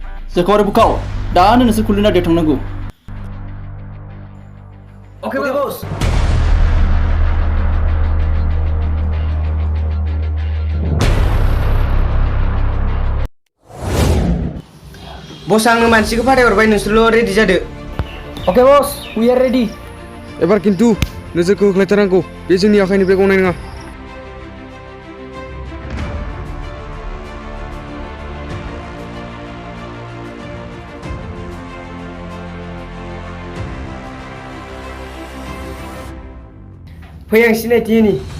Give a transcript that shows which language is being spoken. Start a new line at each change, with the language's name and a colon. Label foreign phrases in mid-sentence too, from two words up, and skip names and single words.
Bodo: जोंखौ आरो बुखाव दानो नोंसोर खुलिना दे थांनांगौ
English: Oke, bos. Bos,
Bodo: आंनो मानसिखौ फाथायहरबाय नोंसोरल' रेडि जादो
English: Oke bos, we are ready.
Bodo: एबार खिन्थु नोजोरखौ होख्लायथारनांगौ बे जोंनि आखाइनिफ्राय गनाय नङा फै आं सिनायथि होनि